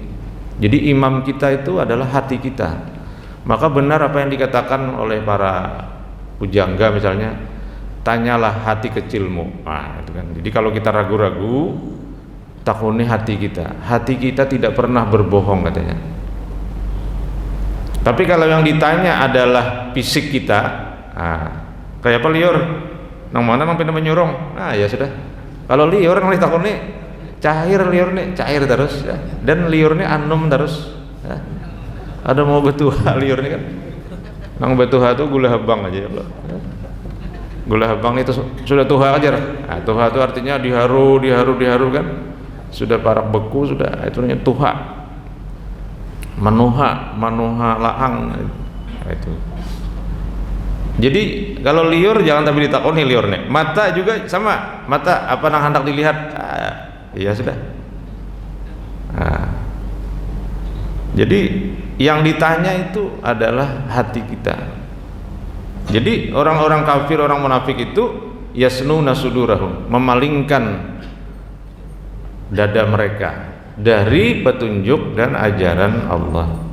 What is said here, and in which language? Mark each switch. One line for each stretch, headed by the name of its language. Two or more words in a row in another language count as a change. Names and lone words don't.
Indonesian: Jadi imam kita itu adalah hati kita. Maka benar apa yang dikatakan oleh para pujangga misalnya, tanyalah hati kecilmu. Nah, itu kan.
Banjar: Jadi kalau kita ragu-ragu, takuni hati kita.
Indonesian: Hati kita tidak pernah berbohong katanya. Tapi kalau yang ditanya adalah fisik kita, kayak apa liur?
Banjar: Nang mana nang pindah menyurung?
Indonesian: Nah ya sudah.
Banjar: Kalau liur nang ditakoni cair liur nih, cair terus, ya. Dan liur nih anum terus. Ya. Ada mau betuha liur nih kan? Nang betuha tuh gula habang aja ya. Gula habang itu sudah tuha aja. Nah, tuha itu artinya diharu kan? Sudah parak beku, sudah itu namanya tuha. Manuha laang, nah, itu. Jadi kalau liur jangan tapi ditakoni liur nih.
Indonesian: Mata juga sama. Mata apa nang hendak dilihat? Iya sudah. Nah, jadi yang ditanya itu adalah hati kita. Jadi orang-orang kafir, orang munafik itu
Arabic: yasnuna sudurahum,
Indonesian: memalingkan dada mereka dari petunjuk dan ajaran Allah.